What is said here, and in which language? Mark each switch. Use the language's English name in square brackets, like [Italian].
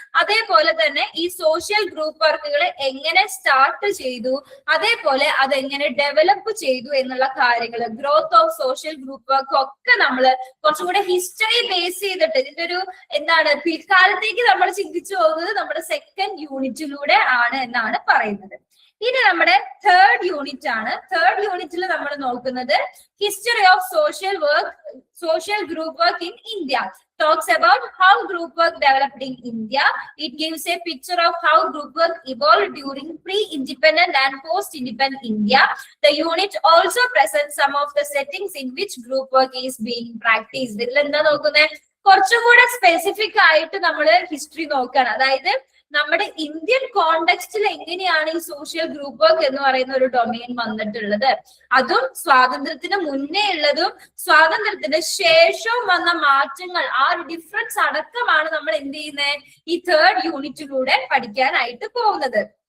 [Malayalam] അതേപോലെ തന്നെ ഈ സോഷ്യൽ ഗ്രൂപ്പ് വർക്കുകൾ എങ്ങനെ സ്റ്റാർട്ട് ചെയ്തു, അതേപോലെ അതെങ്ങനെ ഡെവലപ്പ് ചെയ്തു എന്നുള്ള കാര്യങ്ങൾ, growth of social group work ഒക്കെ നമ്മൾ കുറച്ചും കൂടെ ഹിസ്റ്ററി ബേസ് ചെയ്തിട്ട് ഇതിന്റെ ഒരു എന്താണ് പിൽക്കാലത്തേക്ക് നമ്മൾ ചിന്തിച്ചു പോകുന്നത് നമ്മുടെ സെക്കൻഡ് യൂണിറ്റിലൂടെ ആണ് എന്നാണ് പറയുന്നത്. ഇനി നമ്മുടെ തേർഡ് യൂണിറ്റ് ആണ്. തേർഡ് യൂണിറ്റിൽ നമ്മൾ നോക്കുന്നത് [English] History of social group work in India. Talks about how group work developed in India. It gives a picture of how group work evolved during pre-independent and post-independent India. The unit also presents some of the settings in which group work is being practiced. [Malayalam] ഇതിൽ എന്താ നോക്കുന്നത്? കുറച്ചും കൂടെ specific ആയിട്ട് നമ്മൾ history നോക്കുകയാണ്. അതായത് നമ്മുടെ ഇന്ത്യൻ കോണ്ടെക്സ്റ്റിൽ എങ്ങനെയാണ് ഈ സോഷ്യൽ ഗ്രൂപ്പ് വർക്ക് എന്ന് പറയുന്ന ഒരു ഡൊമൈൻ വന്നിട്ടുള്ളത്, അതും സ്വാതന്ത്ര്യത്തിന് മുന്നേ ഉള്ളതും സ്വാതന്ത്ര്യത്തിന് ശേഷവും വന്ന മാറ്റങ്ങൾ, ആ ഒരു ഡിഫറൻസ് അടക്കമാണ് നമ്മൾ എന്ത് ചെയ്യുന്നത് ഈ തേർഡ് യൂണിറ്റിലൂടെ പഠിക്കാനായിട്ട് പോകുന്നത്.